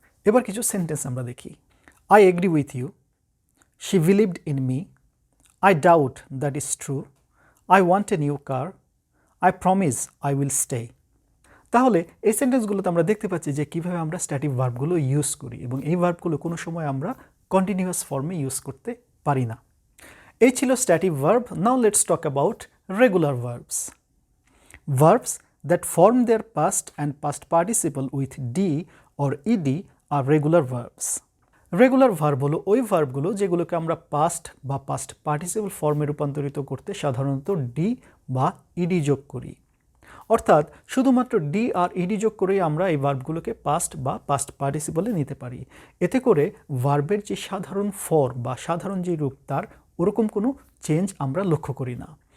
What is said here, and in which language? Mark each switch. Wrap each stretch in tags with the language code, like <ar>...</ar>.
<bn>এবার কিছু সেন্টেন্স আমরা দেখি:</bn> <en>I agree with you, she believed in me, I doubt that is true, I want a new car, I promise I will stay.</en> <bn>তাহলে এই সেন্টেন্সগুলোতে আমরা দেখতে পাচ্ছি যে কীভাবে আমরা স্ট্যাটিভ ভার্বগুলো ইউজ করি, এবং এই ভার্বগুলো কোনো সময় আমরা কন্টিনিউয়াস ফর্মে ইউজ করতে পারি না। এই ছিল স্ট্যাটিভ verb.</bn> <en>Now let's talk about regular verbs. Verbs that form their past and past participle with d or ed are regular verbs.</en> <bn>Regular verb হলো ওই ভার্বগুলো যেগুলোকে আমরা পাস্ট বা পাস্ট পার্টিসিপল ফর্মে রূপান্তরিত করতে সাধারণত ডি বা ইডি যোগ করি, অর্থাৎ শুধুমাত্র ডি আর ইডি যোগ করেই আমরা এই ভার্বগুলোকে পাস্ট বা পাস্ট পার্টিসিপলে নিতে পারি। এতে করে ভার্বের যে সাধারণ ফর্ম বা সাধারণ যে রূপ তার ওরকম কোনো চেঞ্জ আমরা লক্ষ্য করি না।</bn>